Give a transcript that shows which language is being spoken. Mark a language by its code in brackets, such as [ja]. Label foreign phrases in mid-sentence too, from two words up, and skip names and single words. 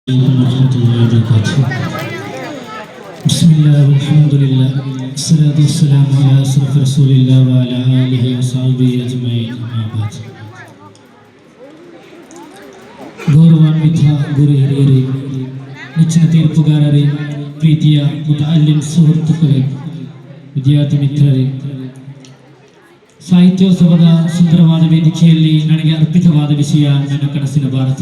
[ar] بسم الله، الحمد لله، الصلاة والسلام على أشرف رسول الله وعلى آله وصحبه أجمعين. [kn] ಗೌರವಾನ್ವಿತ ಗುರು ಹಿರಿಯರೇ, ನೆಚ್ಚಿನ ತೀರ್ಪುಗಾರರೇ, ಪ್ರೀತಿಯ ಮುತಅಲ್ಲಿಂ ಸುಹೃತ್ತುಗಳೇ, ವಿದ್ಯಾರ್ಥಿ ಮಿತ್ರರೇ, ಸಾಹಿತ್ಯೋತ್ಸವದ ಸುಂದರವಾದ ವೇದಿಕೆಯಲ್ಲಿ ನನಗೆ ಅರ್ಪಿತವಾದ ವಿಷಯ ನನ್ನ ಕನಸಿನ ಭಾರತ.